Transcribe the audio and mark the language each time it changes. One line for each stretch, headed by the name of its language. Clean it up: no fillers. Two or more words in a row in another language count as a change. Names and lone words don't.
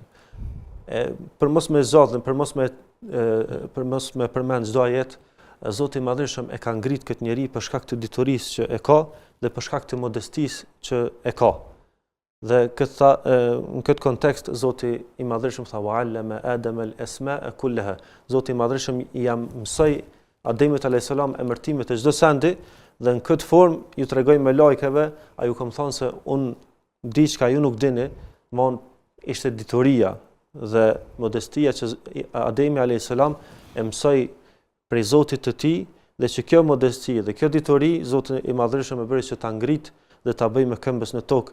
Albanian: Për mos me zgjatën, për mos me përmend çdo ajet, Zoti i Madhërisht e ka ngrit këtë njeri për shkak të diturisë që e ka dhe për shkak të modestisë që e ka. Dhe në këtë kontekst Zoti i Madhërisht tha:
Arabic: "وعلم آدم الأسماء كلها."
Albanian: Zoti i Madhërisht i mësoi Ademit
Arabic: عليه السلام
Albanian: emërtimet e çdo sendi dhe në këtë formë ju tregoi me lajkeve, a ju kam thënë se unë di çka ju nuk dini, mon ishte dituria dhe modestia që Ademi
Arabic: عليه السلام
Albanian: e mësoi prej Zotit të tij, dhe që kjo modesti dhe kjo dituri Zoti i Madhërisht më bëri që ta ngrit dhe ta bëj mëkëmbës në tokë.